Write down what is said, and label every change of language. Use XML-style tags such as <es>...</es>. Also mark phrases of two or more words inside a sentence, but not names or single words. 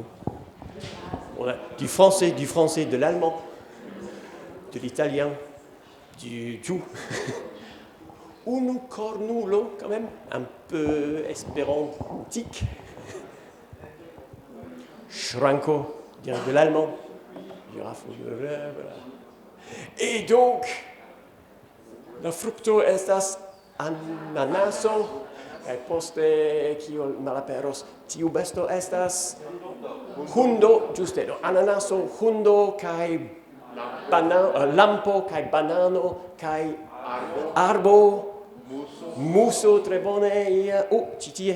<fr>On a du français, de l'allemand, de l'italien, du tout.</fr> <eo>Unu cornulo,</eo> <fr>quand même, un peu espérantique. Schranko, de l'allemand. Voilà. Et donc...</fr> <eo>La fructo estas ananaso, kaj poste, kio malaperos, tiu besto estas hundo, ĝuste, ananaso, hundo, kaj lampo, kaj banano, kaj arbo, muso, tre bone, ĉi tie.</eo>